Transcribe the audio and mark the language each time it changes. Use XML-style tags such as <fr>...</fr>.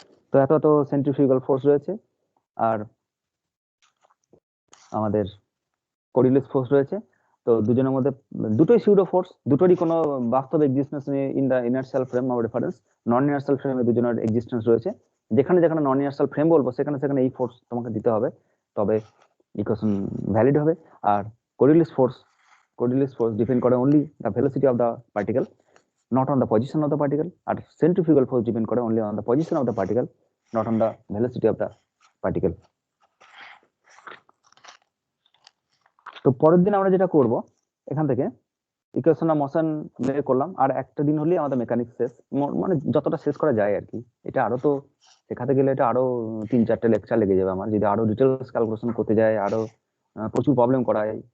<bn>তো এত centrifugal force রয়েছে, আর আমাদের কোরিওলিস ফোর্স রয়েছে। তো দুজনের মধ্যে দুটোই সিউডো ফোর্স, দুটোরই কোনো বাস্তব এক্সিস্টেন্স নেই in the inertial frame of reference. Non inertial ফ্রেমে দুজনের এক্সিস্টেন্স রয়েছে, যেখানে যেখানে নন ইনার্শিয়াল ফ্রেম বলবো, সেখানে সেখানে এই ফোর্স তোমাকে দিতে হবে, তবে ইকুয়েশন ভ্যালিড হবে।</bn> <en>আর Coriolis force depend করে only the velocity of the particle, not on the position of the particle, আর centrifugal force depend করে only on the position of the particle, not on the velocity of the particle।</en> <bn>তো পরের দিন আমরা যেটা করব, এখান থেকে equation of motion বের করলাম, আর একটা দিন হলেই আমাদের মেকানিক্স শেষ, মানে যতটা শেষ করা যায় আর কি। এটা আরো তো শেখাতে গেলে এটা আরো 3-4টে লেকচার লেগে যাবে আমার, যদি আরো ডিটেলস ক্যালকুলেশন করতে যাই, আরো প্রচুর প্রবলেম করাই।</bn>